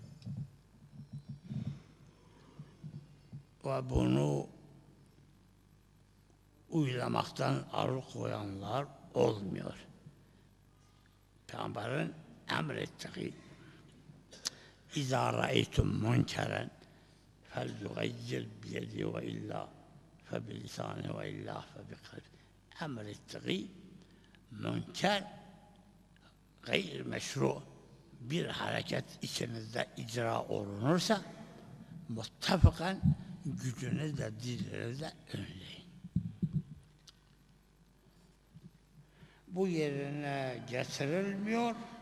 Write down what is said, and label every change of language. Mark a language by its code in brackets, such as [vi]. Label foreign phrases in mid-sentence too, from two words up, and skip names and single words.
[tr] Ve bunu uygulamaktan alıkoyanlar olmuyor. Peygamberin emrettiği [ar] إذا رأيتم منكرا فَلْيُغَيِّرْ بِيَدِهِ وَإِلَّا فَبِلِسَانِهِ وَإِلَّا فَبِقَلْبِهِ [tr] emrettiği münker, gayr meşru bir hareket içinizde icra olunursa muttafakan gücünüzle, dilinizle önleyin. Bu yerine getirilmiyor.